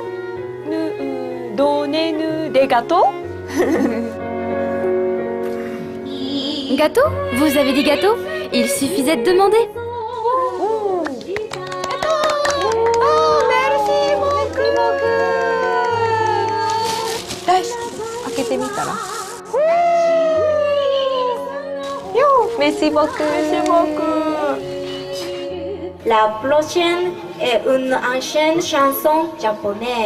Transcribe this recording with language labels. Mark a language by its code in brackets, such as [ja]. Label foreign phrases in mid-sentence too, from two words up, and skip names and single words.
[fr] Donnez-nous des gâteaux. Gâteau? Vous avez dit gâteau? Il suffisait de demander. Merci beaucoup. [ja] 大好き。開けてみたら。 [fr] Merci beaucoup. Merci beaucoup. La prochaine est une ancienne chanson japonaise.